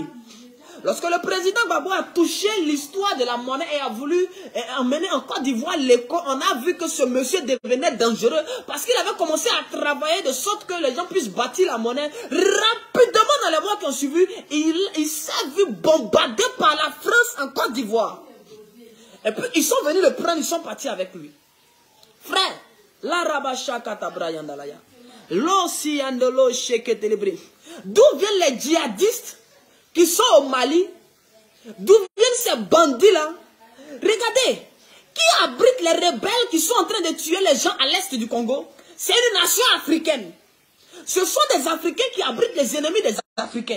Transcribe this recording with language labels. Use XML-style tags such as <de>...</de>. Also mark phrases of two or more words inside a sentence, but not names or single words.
<fr>Lorsque le président Gbagbo a touché l'histoire de la monnaie et a voulu emmener en Côte d'Ivoire l'écho, on a vu que ce monsieur devenait dangereux parce qu'il avait commencé à travailler de sorte que les gens puissent bâtir la monnaie. Rapidement dans les mois qui ont suivi, il s'est vu bombardé par la France en Côte d'Ivoire. Et puis ils sont venus le prendre, ils sont partis avec lui. Frère, la rabacha katabra yandalaya. L'ossi yandolo sheketelebri. D'où viennent les djihadistes qui sont au Mali? D'où viennent ces bandits-là? Regardez, qui abrite les rebelles qui sont en train de tuer les gens à l'est du Congo? C'est une nation africaine. Ce sont des Africains qui abritent les ennemis des Africains.</fr>